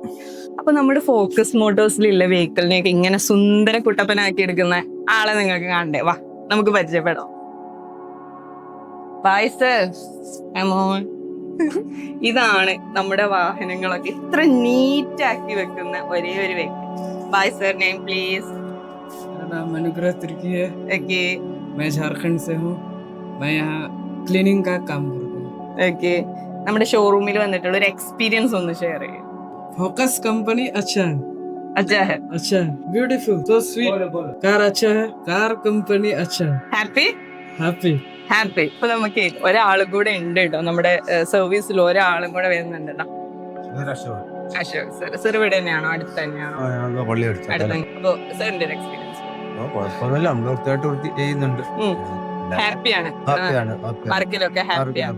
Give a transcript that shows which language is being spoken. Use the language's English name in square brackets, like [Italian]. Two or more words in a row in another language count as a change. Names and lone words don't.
[Malayalam] അപ്പൊ നമ്മുടെ ഫോക്കസ് മോട്ടോഴ്സിലുള്ള വെഹിക്കിളിനെയൊക്കെ ഇങ്ങനെ സുന്ദര കുട്ടപ്പനാക്കി എടുക്കുന്ന ആളെ നിങ്ങൾക്ക് കാണണ്ടേ? വാ, നമുക്ക് പരിചയപ്പെടാം. [English] bye sir. [Malayalam] ഇതാണ് നമ്മുടെ വാഹനങ്ങളൊക്കെ ഇത്ര നീറ്റ് ആക്കി വെക്കുന്ന ഒരേ ഒരു വെഹിക്കിൾ. [English] bye sir, name please. [Hindi] मेरा नाम अनुग्रह तिर्की है। ओके, मैं झारखंड से हूँ। मैं यहाँ क्लीनिंग का काम करता हूँ। ओके, [Malayalam] നമ്മുടെ ഷോറൂമിൽ വന്നിട്ടുള്ള ഒരു എക്സ്പീരിയൻസ് ഒന്ന് ഷെയർ ചെയ്യാം. [Hindi] फोकस कंपनी अच्छा है। अच्छा है, अच्छा है, [English] ब्यूटीफुल, so sweet। [Hindi] कार अच्छा है, कार कंपनी अच्छा है। [Malayalam] ഹാപ്പി [Hindi] हैप्पी। [Malayalam] ഹാപ്പി. ഇപ്പൊ നമുക്ക് ഒരാളും കൂടെ ഉണ്ട് കേട്ടോ, നമ്മുടെ സർവീസിൽ ഒരാളും കൂടെ വരുന്നുണ്ട് കേട്ടോ. അശോക് സർ. സർ ഇവിടെ തന്നെയാണോ? അടുത്ത് തന്നെയാണോ? അപ്പൊ സാറിന്റെ ഒരു എക്സ്പീരിയൻസ്? കുഴപ്പമൊന്നുമില്ല, നമ്മൾ വൃത്തിയായിട്ട് ചെയ്യുന്നുണ്ട്. ഹാപ്പിയാണ്, വർക്കിലൊക്കെ ഹാപ്പിയാണ്.